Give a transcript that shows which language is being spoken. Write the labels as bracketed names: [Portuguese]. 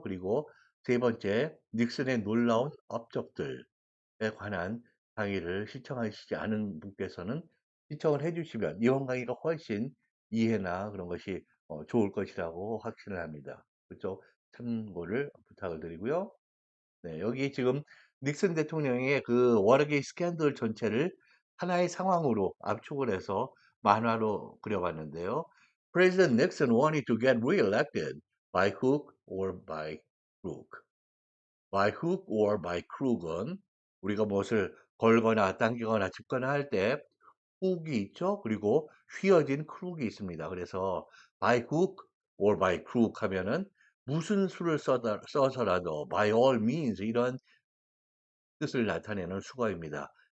[Korean] 그리고 세 번째, 닉슨의 놀라운 업적들에 관한 강의를 시청하시지 않은 분께서는 시청을 해주시면 이번 강의가 훨씬 이해나 그런 것이 좋을 것이라고 확신을 합니다. 그쪽 참고를 부탁을 드리고요. 네, 여기 지금 닉슨 대통령의 그 워터게이트 스캔들 전체를 하나의 상황으로 압축을 해서 만화로 그려봤는데요. [English] President Nixon wanted to get re-elected by hook or by crook. By hook or by crook [Korean] 은 우리가 무엇을 걸거나 당기거나 짚거나 할 때 훅이 있죠. 그리고 휘어진 크룩이 있습니다. 그래서 [English] by hook or by crook [Korean] 하면은 무슨 수를 써서라도 [English] by all means [Korean] 이런 뜻을 나타내는 수거입니다.